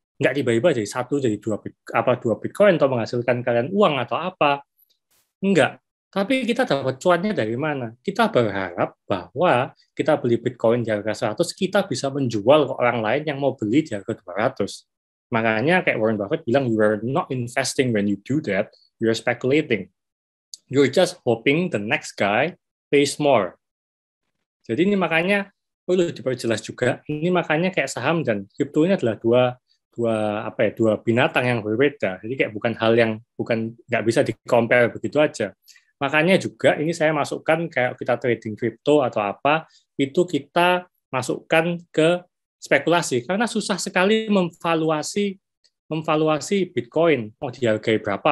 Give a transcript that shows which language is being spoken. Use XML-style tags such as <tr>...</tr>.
<id>Nggak tiba-tiba jadi 1, jadi 2 Bitcoin atau menghasilkan kalian uang atau apa. Enggak. Tapi kita dapat cuannya dari mana? Kita berharap bahwa kita beli Bitcoin di harga 100, kita bisa menjual ke orang lain yang mau beli di harga 200. Makanya kayak Warren Buffett bilang,</id> <en>you are not investing when you do that, you are speculating. You're just hoping the next guy pays more.</en> <id>Jadi ini makanya perlu diperjelas juga, ini makanya kayak saham dan kripto ini adalah dua binatang yang berbeda. Jadi kayak bukan hal yang nggak bisa di-compare begitu aja. Makanya juga ini saya masukkan kayak kita trading kripto atau apa, itu kita masukkan ke spekulasi karena susah sekali memvaluasi Bitcoin. Mau dihargai berapa?</id>